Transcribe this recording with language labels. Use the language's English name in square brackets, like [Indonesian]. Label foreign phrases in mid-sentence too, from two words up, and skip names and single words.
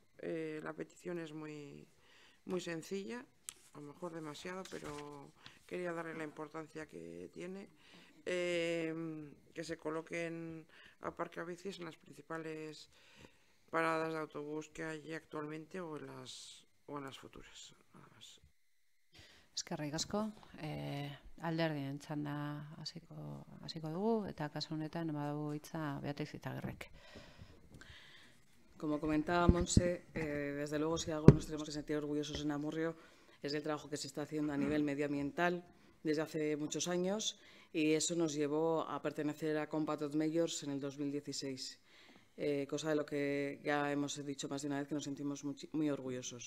[Spanish] La petición es muy sencilla, a lo mejor demasiado, pero quería darle la importancia que tiene. Que se coloquen aparcabicis en las principales paradas de autobús que hay actualmente o en las futuras. Nada más. [Basque] Eskerrik asko, alderdien txanda hasiko dugu, eta kasu honetan badu hitza Beatriz Itagerrek. [Spanish] Como comentaba Monse, desde luego si algo nos tenemos que sentir orgullosos en Amurrio es del trabajo que se está haciendo a nivel medioambiental desde hace muchos años, y eso nos llevó a pertenecer a Compact Majors en el 2016, cosa de lo que ya hemos dicho más de una vez que nos sentimos muy orgullosos.